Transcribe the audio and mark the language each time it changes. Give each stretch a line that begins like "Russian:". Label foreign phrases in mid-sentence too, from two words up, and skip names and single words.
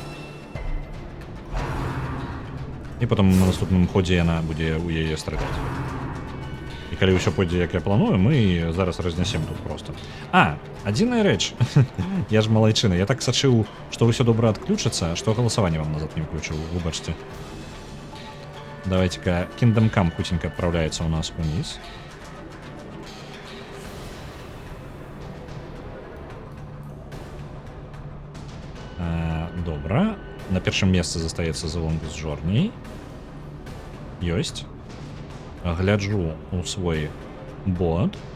Belarusian: І потым на наступным ходзе яна будзе у яе страляць. І калі ўсё пойдзе, як я планую, мы зараз разнясем тут просто. А, адзіная рэч. Я ж малайчына. Я так сачыў, што ўсё добра адключыцца, што галасаванне вам назад не ўключыў.
Russian: Выбачце. Давайте-ка Kingdom Come хутенька отправляется у нас вниз.
Belarusian: Добра. На першым месцы застаецца The Longest Journey. Ёсць. Гляджу у свой бот.